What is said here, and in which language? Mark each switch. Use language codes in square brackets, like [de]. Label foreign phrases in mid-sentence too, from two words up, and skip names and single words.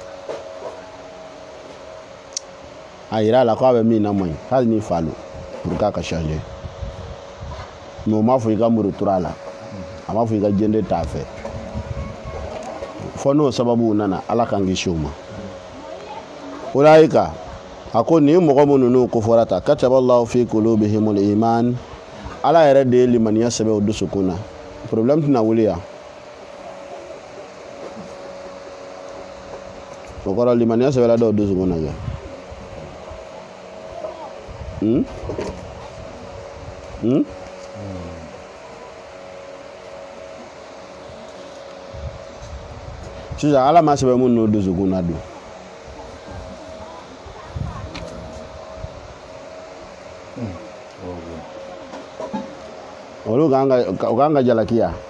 [bm] a yira la ko a bɛ min na man ɲi hali ni fa lo pour k'a ka changer mais o m'a fɔ i ka muru tura la a m'a fɔ i ka jende t'a fɛ fɔ n'o sababu nana ala k'an kisi o ma olayika a ko nin mɔgɔ minnu n'u kofɔra ta [ar] كتب الله في قلوبهم الإيمان [bm] ala yɛrɛ de ye limaniya sɛbɛn o dusukun na problème tɛna wuli yan o kɔrɔ limaniya sɛbɛnna dɔw dusukun na kɛ sisan ala ma sɛbɛn minnu n'o dusukun na don olu kan ka jalakiya